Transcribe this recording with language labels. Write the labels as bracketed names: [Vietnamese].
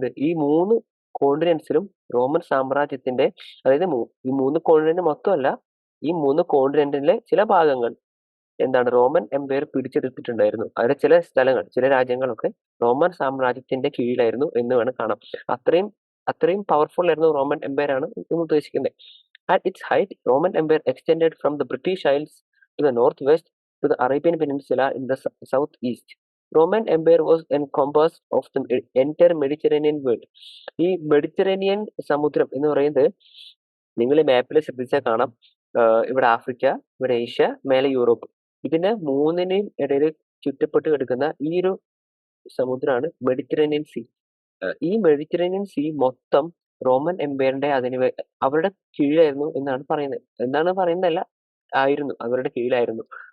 [Malayalam] ഈ 3 കോണ്ടിനെന്റ്സിലും റോമൻ സാമ്രാജ്യത്തിന്റെ, അതായത് ഈ 3 കോണ്ടിനെന്റ് മൊത്തമല്ല, ഈ 3 കോണ്ടിനെന്റിലെ ചില ഭാഗങ്ങൾ റോമൻ എംപയർ പിടിച്ചെടുത്തിട്ടുണ്ടായിരുന്നു. അതിലെ ചില സ്ഥലങ്ങൾ, ചില രാജ്യങ്ങളൊക്കെ റോമൻ സാമ്രാജ്യത്തിന്റെ കീഴിലായിരുന്നു എന്ന് വേണം കാണാം. അത്രയും പവർഫുൾ ആയിരുന്നു റോമൻ എംപയർ ആണ് എന്ന് ഉദ്ദേശിക്കുന്നത്. [English] At its height, Roman Empire extended from the British Isles to the northwest to the Arabian Peninsula in the southeast. Roman Empire was encompassed of the entire Mediterranean world. [Malayalam] ഈ Mediterranean സമുദ്രം എന്ന് പറയുന്നത് നിങ്ങൾ മാപ്പിൽ ശ്രദ്ധിച്ചാൽ കാണാം, ഇവിടെ ആഫ്രിക്ക, ഇവിടെ ഏഷ്യ, മേലെ യൂറോപ്പ്. ഇതിന് 3നെയും ഇടയിൽ ചുറ്റപ്പെട്ട് കിടക്കുന്ന ഈ ഒരു സമുദ്രമാണ് മെഡിറ്ററേനിയൻ സീ. ഈ മെഡിറ്ററേനിയൻ സീ മൊത്തം റോമൻ എംപയറിന്റെ അവരുടെ കീഴിലായിരുന്നു എന്നാണ് പറയുന്നതല്ല, ആയിരുന്നു, അവരുടെ കീഴിലായിരുന്നു.